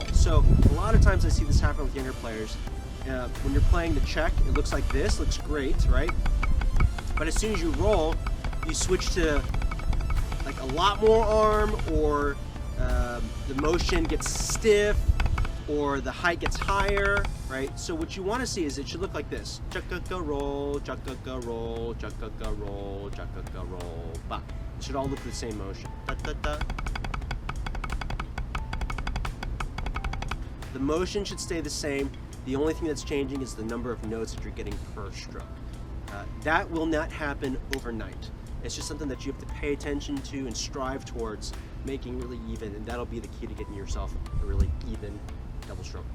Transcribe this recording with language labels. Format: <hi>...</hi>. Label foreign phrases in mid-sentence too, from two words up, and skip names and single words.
<en>So a lot of times I see this happen with younger players. When you're playing the check, it looks like this, looks great, right? But as soon as you roll, you switch to like a lot more arm, or the motion gets stiff, or the height gets higher, right? So what you want to see is it should look like this. Chaka-ka roll, chaka-ka roll, chaka-ka roll, chaka-ka roll, ba. It should all look the same motion. Da-da-da. The motion should stay the same. The only thing that's changing is the number of notes that you're getting per stroke. That will not happen overnight. It's just something that you have to pay attention to and strive towards making really even, and that'll be the key to getting yourself a really even double stroke roll.</en>